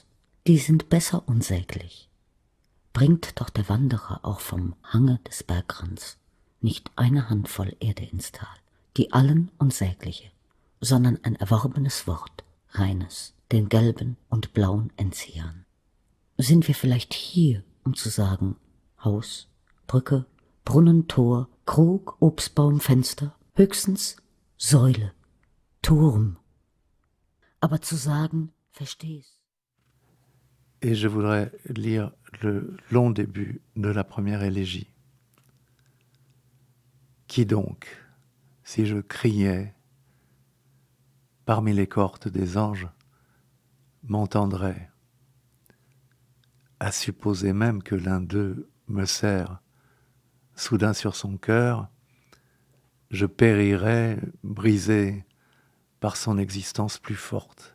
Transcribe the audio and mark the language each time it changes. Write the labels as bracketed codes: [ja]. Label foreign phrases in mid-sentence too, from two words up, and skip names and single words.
[de] Die sind besser unsäglich. Bringt doch der Wanderer auch vom Hange des Bergrands nicht eine Handvoll Erde ins Tal, die allen Unsägliche, sondern ein erworbenes Wort, reines, den gelben und blauen Enzian. Sind wir vielleicht hier, um zu sagen, Haus, Brücke, Brunnen, Tor, Krug, Obstbaum, Fenster, höchstens Säule, Turm. Aber zu sagen, versteh's. [fr] Et je voudrais lire le long début de la première élégie. Qui donc, si je criais, parmi les cohortes des anges, m'entendrait, à supposer même que l'un d'eux me serre soudain sur son cœur, je périrais brisé par son existence plus forte.